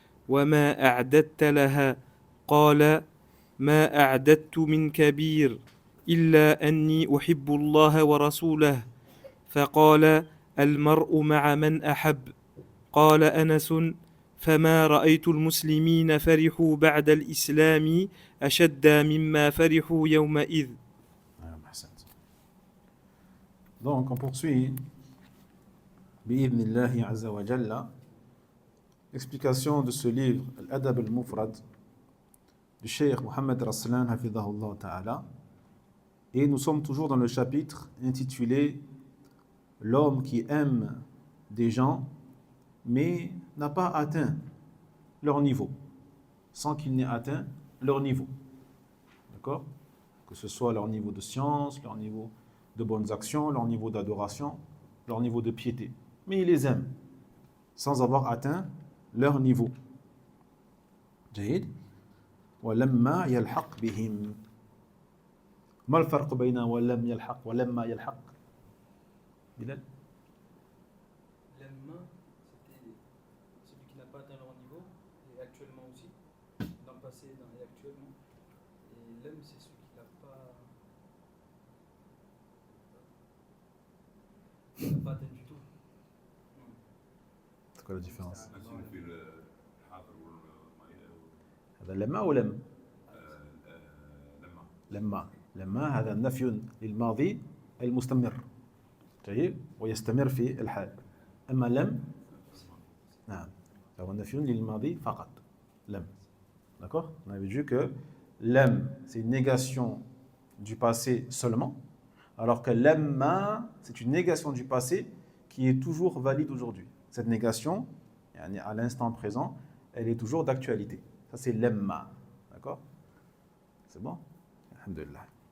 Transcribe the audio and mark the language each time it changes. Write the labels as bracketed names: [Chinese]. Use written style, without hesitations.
[Arabic] وما أعددت لها؟ قال: ما أعددت من كبير إلا أني أحب الله ورسوله. فقال: المرء مع من أحب. قال أنس: فما رأيت المسلمين فرحوا بعد الإسلام أشد مما فرحوا يومئذ. [French] Donc on poursuit [Arabic] بإذن الله عز وجل [French] l'explication de ce livre Al-Adab al-Mufrad du Cheikh Mohammed Raslan hafidhahullah ta'ala, et nous sommes toujours dans le chapitre intitulé L'homme qui aime des gens mais n'a pas atteint leur niveau, sans qu'il n'ait atteint leur niveau. D'accord? Que ce soit leur niveau de science, leur niveau de bonnes actions, leur niveau d'adoration, leur niveau de piété. Mais il les aime, sans avoir atteint leur niveau. [Arabic] جيد. ولما يلحق بهم. ما الفرق بين ولم يلحق ولما يلحق؟ بلال؟ [French] Lemma, c'était celui qui n'a pas atteint leur niveau, et actuellement aussi, dans le passé et actuellement. Et lem, c'est celui qui n'a pas atteint du tout. C'est quoi la différence? [Arabic] هذا لما أو لم؟ لما هذا نفي للماضي المستمر، طيب، ويستمر في الحال. أما لم، نعم، هو نفي للماضي فقط. [French] لم. D'accord? On avait vu que lem, c'est une négation du passé seulement, alors que lemma, c'est une négation du passé qui est toujours valide aujourd'hui. Cette négation yani à l'instant présent, elle est toujours d'actualité. Ça, c'est lemma. D'accord? C'est bon? Alhamdulillah.